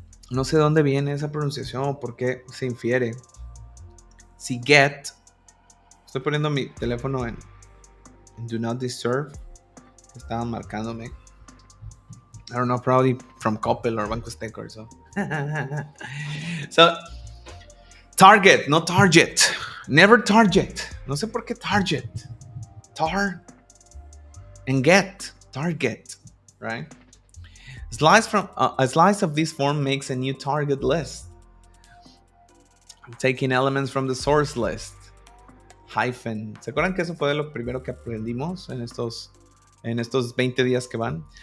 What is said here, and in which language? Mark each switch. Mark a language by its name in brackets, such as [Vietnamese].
[Spanish] No sé dónde viene esa pronunciación, por qué se infiere. Si get, estoy poniendo mi teléfono en Do Not Disturb, estaban marcándome. [English] I don't know, probably from Coppel or Banco Azteca or so. So, target, no target. Never target. [Spanish] No sé por qué target. Tar and get. [English] Target, right? A slice of this form makes a new target list. I'm taking elements from the source list. Hyphen. [Spanish] ¿Se acuerdan que eso fue lo primero que aprendimos en estos 20 días que van?